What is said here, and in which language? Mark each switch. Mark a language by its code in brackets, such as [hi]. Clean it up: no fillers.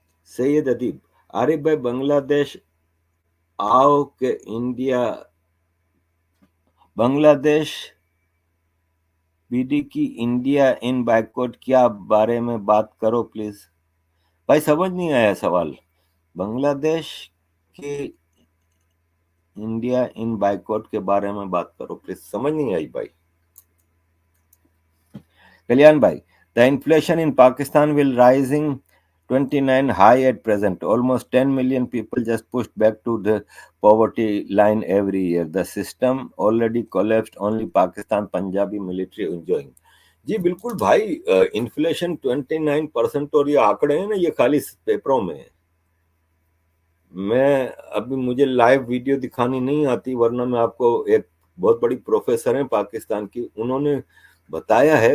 [ur] سید ادیب, عارف بھائی بنگلہ دیش آؤ کہ انڈیا, بنگلہ دیش بی ڈی کی انڈیا ان بائیکاٹ کیا بارے میں بات کرو پلیز. بھائی سمجھ نہیں آیا سوال. بنگلہ دیش کی انڈیا ان بائیکاٹ کے بارے میں بات کرو پلیز, سمجھ نہیں آئی بھائی. [en] کلیان بھائی, the inflation in Pakistan will rising 29 high at present. Almost 10 million people just pushed back to the poverty line every year. The system already collapsed. Only Pakistan Punjabi military enjoying. [ur] جی بالکل بھائی, inflation 29%, اور یہ آنکڑے ہیں نا یہ خالی پیپروں میں ہیں. میں ابھی مجھے لائیو ویڈیو دکھانی نہیں آتی, ورنہ میں آپ کو, ایک بہت بڑی پروفیسر ہیں پاکستان کی, انہوں نے بتایا ہے.